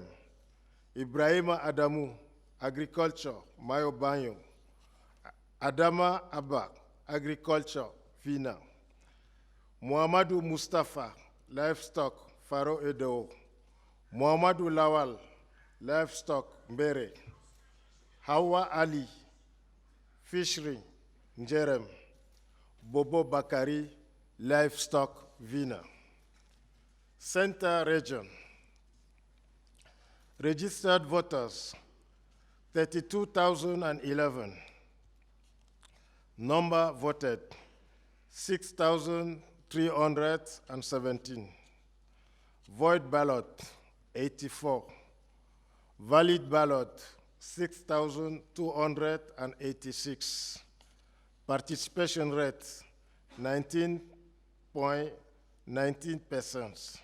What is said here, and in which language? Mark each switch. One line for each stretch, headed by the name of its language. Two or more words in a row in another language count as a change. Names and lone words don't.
English: Ibrahima Adamu, agriculture Mayo Banyo; Adama Abba, agriculture Vina; Muhammadu Mustafa, livestock Faro Edeo; Muhammadu Lawal, livestock Mbere; Hawa Ali, fishery Njerem; Bobo Bakari, livestock Vina. Center region, registered voters 32,011, number voted 6,317, void ballot 84, valid ballot 6,286, participation rate 19.19%.